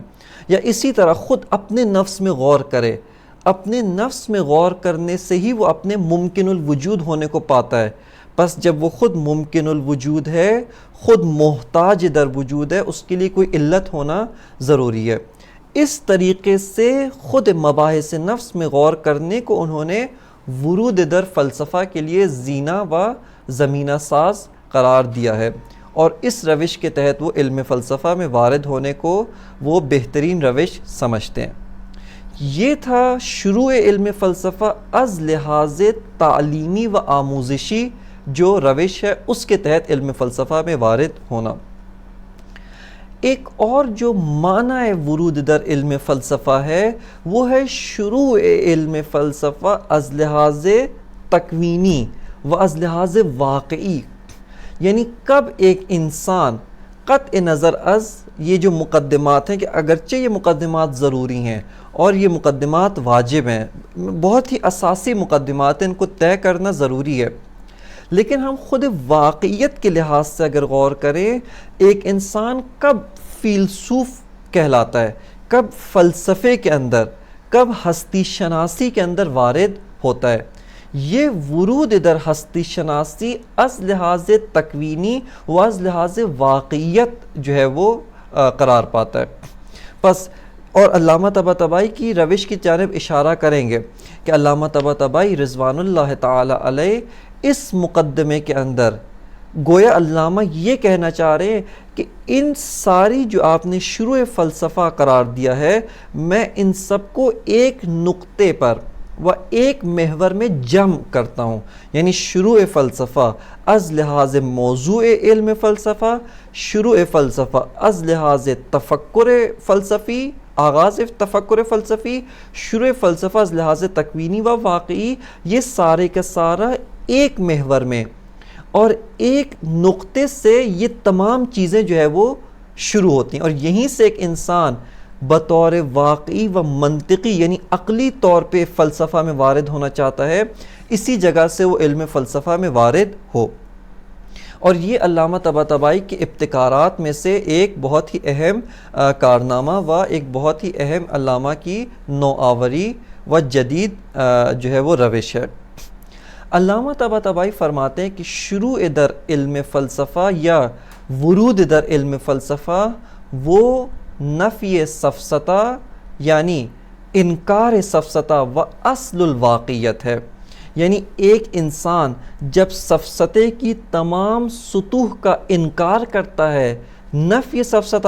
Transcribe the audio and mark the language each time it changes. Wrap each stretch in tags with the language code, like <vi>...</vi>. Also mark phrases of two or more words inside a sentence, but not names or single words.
<ur>یا اسی طرح خود اپنے نفس میں غور کرے، اپنے نفس میں غور کرنے سے ہی وہ اپنے ممکن الوجود ہونے کو پاتا ہے، بس جب وہ خود ممکن الوجود ہے، خود</ur> <fa>محتاج در وجود</fa> <ur>ہے، اس کے لیے کوئی علت ہونا ضروری ہے۔ اس طریقے سے خود مباحث نفس میں غور کرنے کو انہوں نے</ur> <fa>ورود در فلسفہ</fa> <ur>کے لیے زینہ و زمینہ ساز قرار دیا ہے، اور اس روش کے تحت وہ علم فلسفہ میں وارد ہونے کو وہ بہترین روش سمجھتے ہیں۔ یہ تھا شروع علم فلسفہ</ur> <fa>از لحاظ تعلیمی و آموزشی</fa> <ur>جو روش ہے اس کے تحت علم فلسفہ میں وارد ہونا۔ ایک اور جو معنی</ur> <fa>ورود در علم فلسفہ</fa> <ur>ہے وہ ہے شروع علم فلسفہ</ur> <fa>از لحاظ تکوینی و از لحاظ واقعی،</fa> <ur>یعنی کب ایک انسان</ur> <fa>قطع نظر از</fa> <ur>یہ جو مقدمات ہیں کہ اگرچہ یہ مقدمات ضروری ہیں اور یہ مقدمات واجب ہیں، بہت ہی اساسی مقدمات ہیں، ان کو طے کرنا ضروری ہے، لیکن ہم خود واقعیت کے لحاظ سے اگر غور کریں، ایک انسان کب فیلسوف کہلاتا ہے، کب فلسفے کے اندر، کب ہستی شناسی کے اندر وارد ہوتا ہے، یہ</ur> <fa>ورود در ہستی شناسی از لحاظ تکوینی و از لحاظ واقعیت</fa> <ur>جو ہے وہ قرار پاتا ہے۔ پس اور علامہ طباطبائی کی روش کی جانب اشارہ کریں گے کہ علامہ طباطبائی رضوان اللہ تعالی علیہ اس مقدمے کے اندر گویا علامہ یہ کہنا چاہ رہے ہیں کہ ان ساری جو آپ نے شروع فلسفہ قرار دیا ہے، میں ان سب کو ایک نقطے پر و ایک محور میں جمع کرتا ہوں، یعنی شروع فلسفہ</ur> <fa>از لحاظ موضوع علم فلسفہ،</fa> <ur>شروع فلسفہ</ur> <fa>از لحاظ تفکر فلسفی،</fa> <ur>آغاز تفکر فلسفی، شروع فلسفہ</ur> <fa>از لحاظ تکوینی و واقعی،</fa> <ur>یہ سارے کا سارا ایک محور میں اور ایک نقطے سے یہ تمام چیزیں جو ہے وہ شروع ہوتی ہیں، اور یہیں سے ایک انسان بطور واقعی و منطقی یعنی عقلی طور پہ فلسفہ میں وارد ہونا چاہتا ہے، اسی جگہ سے وہ علم فلسفہ میں وارد ہو۔ اور یہ علامہ طباطبائی کے ابتکارات میں سے ایک بہت ہی اہم کارنامہ و ایک بہت ہی اہم علامہ کی نوآوری و جدید جو ہے وہ روش ہے۔ علامہ طباطبائی فرماتے ہیں کہ</ur> <fa>شروع در علم فلسفہ</fa> <ur>یا</ur> <fa>ورود در علم فلسفہ</fa> <ur>وہ نفی سفسطہ یعنی انکار سفسطہ و اصل الواقعیت ہے، یعنی ایک انسان جب سفسطے کی تمام سطوح کا انکار کرتا ہے، نفی سفسطہ</ur>